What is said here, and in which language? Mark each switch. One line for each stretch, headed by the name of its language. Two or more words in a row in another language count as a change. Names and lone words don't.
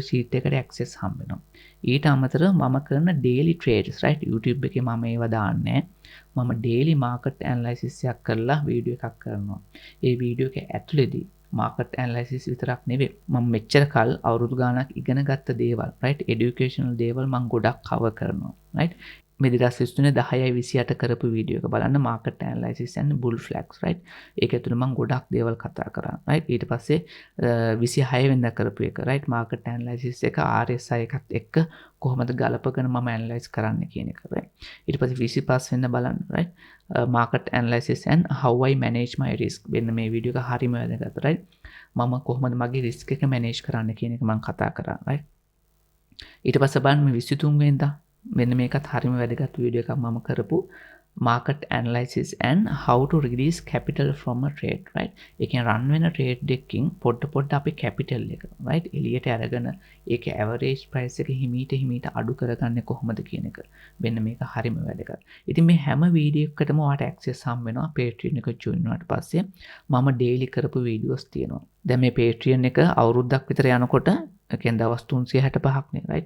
Sinhala: sheet එකට access හම්බ වෙනවා ඊට අමතරව මම කරන
English: daily trades right
Sinhala: YouTube එකේ මම ඒවා දාන්නේ මම
English: daily market analysis
Sinhala: එකක් කරලා වීඩියෝ එකක් කරනවා ඒ වීඩියෝ එක ඇතුළේදී
English: market analysis
Sinhala: විතරක් නෙවෙයි මම මෙච්චර කල් අවුරුදු ගාණක් ඉගෙන ගත්ත දේවල්
English: right educational
Sinhala: දේවල් මම ගොඩක් cover කරනවා right මේ 2023 10/28 කරපු වීඩියෝ එක බලන්න
English: market analysis and bull flags right.
Sinhala: ඒක ඇතුළේ මම ගොඩක් දේවල් කතා කරා right. ඊට පස්සේ 26 වෙනිදා කරපු එක right.
English: market analysis
Sinhala: එක RSI එකත් එක්ක කොහොමද ගලපගෙන මම analyze කරන්න කියන එක right. ඊට පස්සේ 25 වෙනිදා බලන්න right.
English: market analysis and how I manage my risk.
Sinhala: මෙන්න මේ වීඩියෝ එක හරිම වැදගත් right. මම කොහොමද මගේ risk එක manage කරන්න කියන එක මම කතා කරා right. ඊට පස්සේ බලන්න මේ 23 වෙනිදා මෙන්න මේකත් හරිම වැදගත් වීඩියෝ එකක් මම කරපු
English: market analysis and how to release capital from a trade right.
Sinhala: ඒ කියන්නේ run වෙන trade එකකින් පොඩ අපි capital එක right එළියට අරගෙන ඒක
English: average price
Sinhala: එක හිමීට අඩු කරගන්නේ කොහොමද කියන එක. මෙන්න මේක හරිම වැදගත්. ඉතින් මේ හැම වීඩියෝ එකකටම ඔයාලට access හම් වෙනවා Patreon එක join වුණාට පස්සේ. මම daily කරපු videos තියෙනවා. දැන් මේ Patreon එක අවුරුද්දක් විතර යනකොට එකෙන් දවස් 365ක් නේ right.